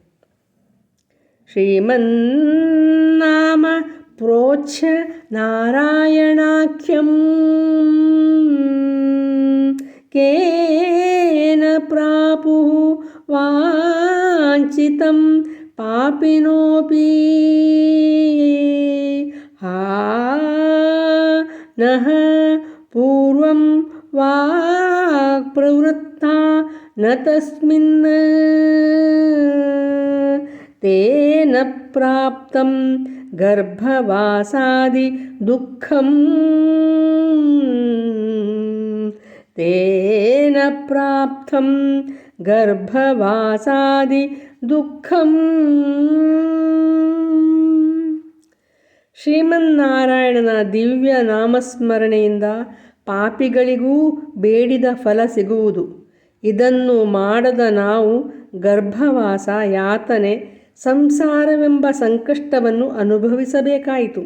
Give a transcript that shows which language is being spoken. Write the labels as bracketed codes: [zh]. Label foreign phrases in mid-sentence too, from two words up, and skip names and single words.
[sa] ಶ್ರೀಮನ್ನಾಮ ಪ್ರೋಚ್ಯ ನಾರಾಯಣಾಖ್ಯಂ ಕೇನ ಪ್ರಾಪುಃ ವಾಂಛಿತಂ ಪಾಪಿನೋಪಿ ನಃ ಪೂರ್ವಂ ವಾಕ್ ಪ್ರವೃತ್ತಾ ನ ತಸ್ಮಿನ್ ತೇನ ಪ್ರಾಪ್ತಂ ಗರ್ಭವಾಸಾದಿ ದುಃಖಂ ತೇನ ಪ್ರಾಪ್ತಂ ಗರ್ಭವಾಸಾದಿ ದುಃಖಂ. [kn] ಶ್ರೀಮನ್ನಾರಾಯಣನ ದಿವ್ಯ ನಾಮಸ್ಮರಣೆಯಿಂದ ಪಾಪಿಗಳಿಗೂ ಬೇಡಿದ ಫಲ ಸಿಗುವುದು. ಇದನ್ನು ಮಾಡದ ನಾವು ಗರ್ಭವಾಸ, ಯಾತನೆ, ಸಂಸಾರವೆಂಬ ಸಂಕಷ್ಟವನ್ನು ಅನುಭವಿಸಬೇಕಾಯಿತು.